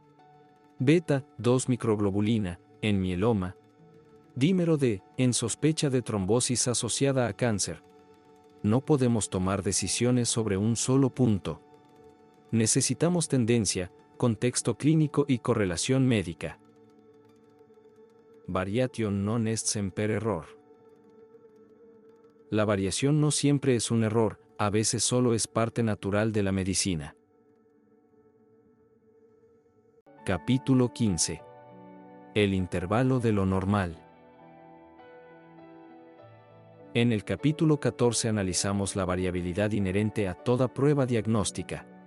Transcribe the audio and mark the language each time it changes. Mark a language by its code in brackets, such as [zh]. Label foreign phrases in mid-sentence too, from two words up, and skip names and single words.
[es] Beta-2 microglobulina en mieloma. Dímero D en sospecha de trombosis asociada a cáncer. No podemos tomar decisiones sobre un solo punto. Necesitamos tendencia, contexto clínico y correlación médica. [la] Variation non est semper error. [es] La variación no siempre es un error, a veces solo es parte natural de la medicina. Capítulo 15. El intervalo de lo normal. En el capítulo 14 analizamos la variabilidad inherente a toda prueba diagnóstica.